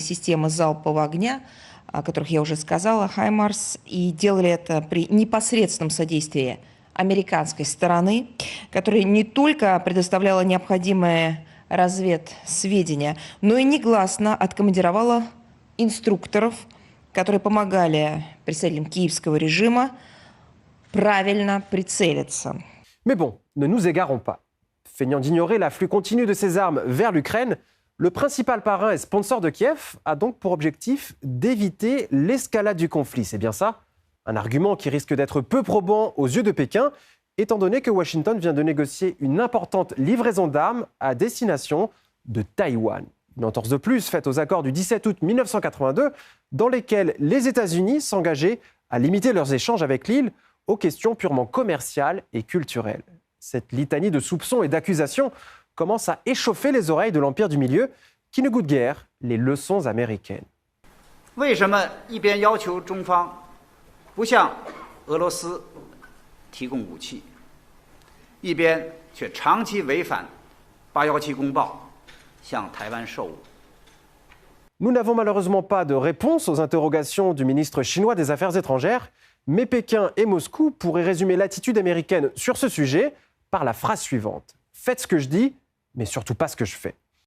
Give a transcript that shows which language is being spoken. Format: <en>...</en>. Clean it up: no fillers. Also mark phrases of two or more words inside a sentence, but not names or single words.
<ru>системы залпового огня, о которых я уже сказала, «Хаймарс», и делали это при непосредственном содействии американской стороны, которая не только предоставляла необходимые разведсведения, но и негласно откомандировала инструкторов, которые помогали представителям киевского режима правильно прицелиться.</ru> <fr>Mais bon, ne nous égarons pas. Feignant d'ignorer l'afflux continu de ces armes vers l'Ukraine, le principal parrain et sponsor de Kiev a donc pour objectif d'éviter l'escalade du conflit. C'est bien ça? Un argument qui risque d'être peu probant aux yeux de Pékin, étant donné que Washington vient de négocier une importante livraison d'armes à destination de Taïwan. Une entorse de plus faite aux accords du 17 août 1982, dans lesquels les États-Unis s'engageaient à limiter leurs échanges avec l'île aux questions purement commerciales et culturelles. Cette litanie de soupçons et d'accusations commence à échauffer les oreilles de l'Empire du Milieu, qui ne goûte guère les leçons américaines.</fr> <zh>为什么一边要求中方不向俄罗斯提供武器，一边却长期违反817公报，向台湾售武？</zh> <fr>Nous n'avons malheureusement pas de réponse aux interrogations du ministre chinois des Affaires étrangères, mais Pékin et Moscou pourraient résumer l'attitude américaine sur ce sujet par la phrase suivante: faites ce que je dis, mais surtout pas ce que je fais.</fr>